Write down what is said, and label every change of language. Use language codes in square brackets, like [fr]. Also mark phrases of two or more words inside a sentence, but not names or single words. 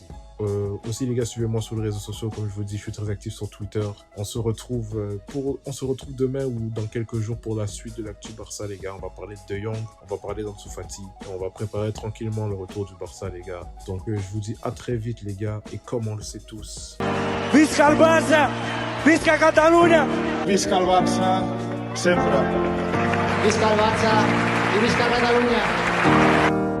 [fr] Aussi les gars, suivez-moi sur les réseaux sociaux, comme je vous dis, je suis très actif sur Twitter. On se retrouve demain ou dans quelques jours pour la suite de l'actu Barça, les gars. On va parler de De Jong, on va parler d'Ansu Fati, et on va préparer tranquillement le retour du Barça, les gars. Donc je vous dis à très vite, les gars, et comme on le sait tous, [ca] Visca el Barça, Visca Catalunya, Visca el Barça, sempre. Visca el Barça i visca Catalunya!